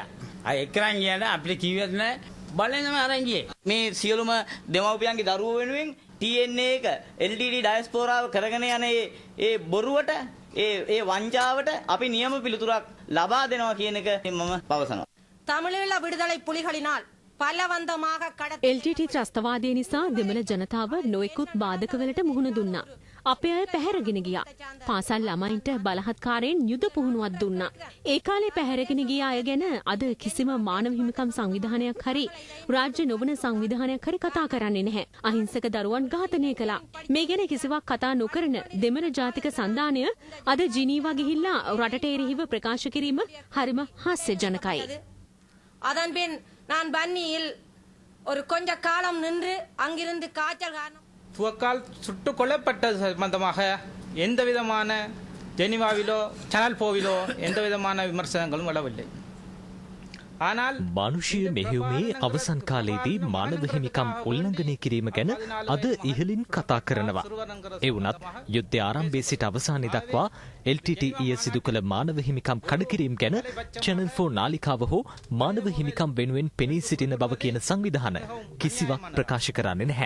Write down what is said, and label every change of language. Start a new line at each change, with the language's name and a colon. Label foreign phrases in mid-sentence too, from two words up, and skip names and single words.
Sinhala: එක්කරන් ගියාට අපිට කිව්වෙත් නෑ බලෙන්ම අරන් ගියේ. මේ සියලුම දෙමව්පියන්ගේ දරුවෝ වෙනුවෙන් TNA එක LTT ඩයස්පෝරාව කරගෙන යන ඒ බොරුවට ඒ වංචාවට අපි නියම පිළිතුරක් ලබා දෙනවා කියන එක මම පවසනවා.
Tamil: தமிழீழ விடுதலை புலிகளினால் பலவந்தமாக
Sinhala: LTT ත්‍රස්තවාදය නිසා දෙමළ ජනතාව නොයෙකුත් බාධකවලට මුහුණ දුන්නා. අපේ අය පැහැරගෙන ගියා. පාසල් ළමයින්ට බලහත්කාරයෙන් යුද පුහුණුවක් දුන්නා. ඒ කාලේ පැහැරගෙන ගිය අය ගැන අද කිසිම මානව හිමිකම් සංවිධානයක් හරි රාජ්‍ය නොවන සංවිධානයක් හරි කතා කරන්නේ නැහැ. අහිංසක දරුවන් ඝාතනය කළා. මේ ගැන කිසිවක් කතා නොකරන දෙමළ ජාතික සන්ධානය අද ජිනීවා ගිහිල්ලා රටට එරෙහිව ප්‍රකාශ කිරීම හරිම හාස්‍යජනකයි.
Tamil: அதன் பின் நான் பன்னியில் ஒரு கொஞ்ச காலம் நின்று அங்கிருந்து காய்ச்சல் காரணம் துவக்கால் சுட்டு கொல்லப்பட்டது சம்பந்தமாக எந்த விதமான ஜெனிவாவிலோ சேனல் 4விலோ எந்த விதமான விமர்சனங்களும் வரவில்லை.
Sinhala: මානුෂීය මෙහෙයුමේ අවසන් කාලයේදී මානව හිමිකම් උල්ලංඝනය කිරීම ගැන අද ඉහළින් කතා කරනවා. ඒ වුණත් යුද්ධය ආරම්භයේ සිට අවසානයේ දක්වා LTTE සිදු කළ මානව හිමිකම් කඩකිරීම ගැන Channel 4 නාලිකාව හෝ මානව හිමිකම් වෙනුවෙන් පෙනී සිටින බව කියන සංවිධාන කිසිවක් ප්‍රකාශ කරන්නේ නැහැ.